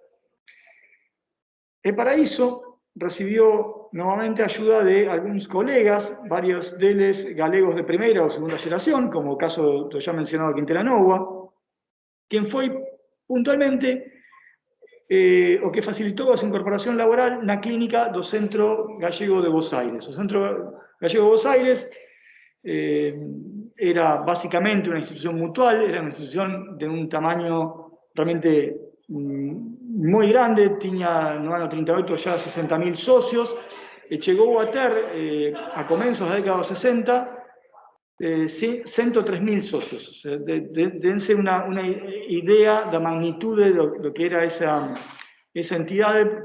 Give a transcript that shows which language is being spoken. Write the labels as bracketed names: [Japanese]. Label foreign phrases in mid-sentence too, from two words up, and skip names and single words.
[Galician] E para iso recibió novamente ayuda de algúns colegas, varios deles galegos de primeira ou segunda xeración, como o caso do xa mencionado Quintela Novoa, quen foi puntualmente o que facilitou a súa incorporación laboral na clínica do Centro Gallego de Buenos Aires. [Spanish] O Centro Gallego de Buenos Aires era básicamente una institución mutual, era una institución de un tamaño realmente [Galician] moi grande, tiña no ano 38 xa 60.000 socios, e chegou a ter, a comenzos da década dos 60, 103.000 socios. [Spanish] O sea, [Galician] dense unha idea da magnitude do que era esa entidade.